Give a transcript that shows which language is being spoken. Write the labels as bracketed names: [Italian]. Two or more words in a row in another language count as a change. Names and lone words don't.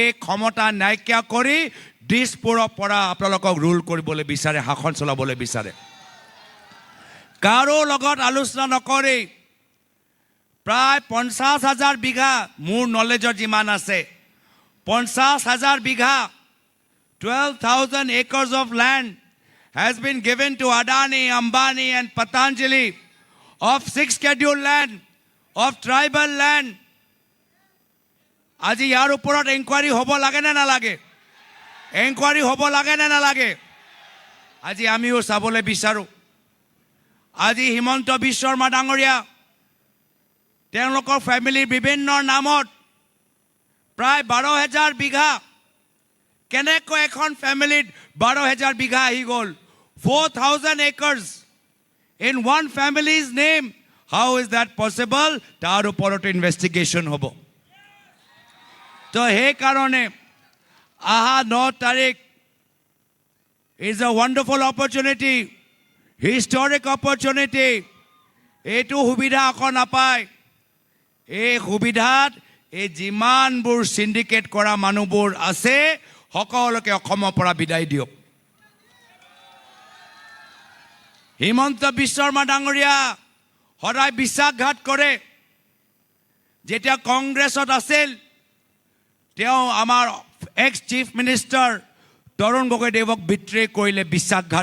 [Assamese] ক্ষমতা নাইকিয়া কৰি দিছপুৰৰ পৰা আপোনালোকক ৰুল কৰিবলৈ বিচাৰে শাসন চলাবলৈ বিচাৰে কাৰো লগত আলোচনা নকৰি প্ৰায় 50,000 বিঘা মোৰ নলেজৰ যিমান আছে 50,000 বিঘা [English] 12,000 acres of land has been given to Adani, Ambani and Patanjali of 6 scheduled land of tribal land [Assamese] আজি ইয়াৰ ওপৰত ইনকুৱাৰী হ'ব লাগে নে নালাগে ইনকুৱাৰী হ'ব লাগে নে নালাগে আজি আমিও চাবলৈ বিচাৰো আজি হিমন্ত বিশ্ব শৰ্মা ডাঙৰীয়া তেওঁলোকৰ ফ্যামিলিৰ বিভিন্ন নামত প্ৰায় 12,000 বিঘা কেনেকৈ এখন ফ্যামিলিত 12,000 বিঘা আহি গ'ল [English] 4,000 acres in one family's name how is that possible [Assamese] তাৰ ওপৰত ইনভেষ্টিগেশ্যন হ'ব তো সেই কাৰণে আহা 9 তাৰিখ [English] is a wonderful opportunity historic opportunity [Assamese] এইটো সুবিধা আকৌ নাপায় এই সুবিধাত এই যিমানবোৰ সিন্ডিকেট কৰা মানুহবোৰ আছে সকলোকে অসমৰ পৰা বিদায় দিয়ক হিমন্ত বিশ্ব শৰ্মা ডাঙৰীয়া সদায় বিশ্বাসঘাত কৰে যেতিয়া কংগ্ৰেছত আছিল তেওঁ আমাৰ [English] ex chief minister [Assamese] তৰুণ গগৈদেৱক বিট্ৰে কৰিলে বিশ্বাসঘাত